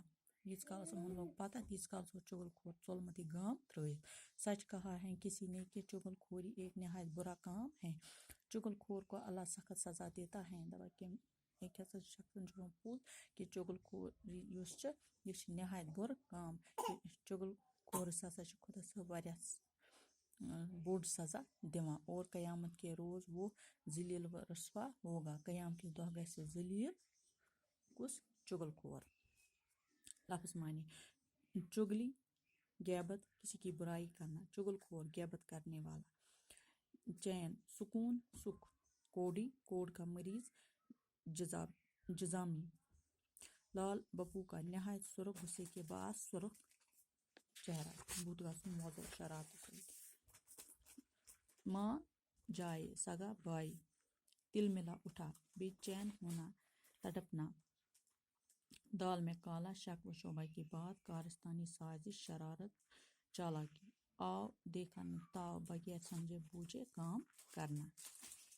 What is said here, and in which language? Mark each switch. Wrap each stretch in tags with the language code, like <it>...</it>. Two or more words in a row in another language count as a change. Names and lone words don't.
<ks>ییٖتِس کالس یِمن لوٚگ پتہ تیٖتِس کالس اوس چغل خور ژولمُت یہِ گام ترٲوِتھ۔</ks> <ur>سچ کہا ہے کسی نے کہ چغل خوری ایک نہایت برا کام ہے۔ چغل خور کو اللہ سخت سزا دیتا ہے۔</ur> <ks>دپان کہ أکۍ ہسا چھِ شخصن چھُ ووٚنمُت پوٚز کہ چغل خوری یُس چھِ یہِ چھِ نہایت بُرٕ کام۔ چغل خورس ہسا چھِ خۄدا صٲب واریاہ بوٚڑ سزا دِوان</ks> <ur>اور قیامت کے روز وہ ذلیل و رسوا ہوگا۔</ur> <ks>قیامتی دۄہ گژھِ ذلیل کُس؟ چغل خور۔</ks> <ur>لفظ معنی چغلی غیبت، کسی کی برائی کرنا، چغل خور غیبت کرنے والا۔ چین سکون سکھ، کوڑی کوڑ کا مریض جزامی۔ لال بپو کا نہایت سرخ غصے کے باعث سرخ چہرہ،</ur> <ks>بُتھ گژھُن وۄزُل شرارتہٕ سۭتۍ۔</ks> <ur>ماں جائے سگا بھائی، تل ملا اٹھا، بے چین ہونا تڑپنا. دال میں کالا شک و شبہ کی بات، کارستانی سازش، شرارت، چالاکی. آو دیکھا نہ تاو، بغیر سمجھے بوجھے کام کرنا.</ur>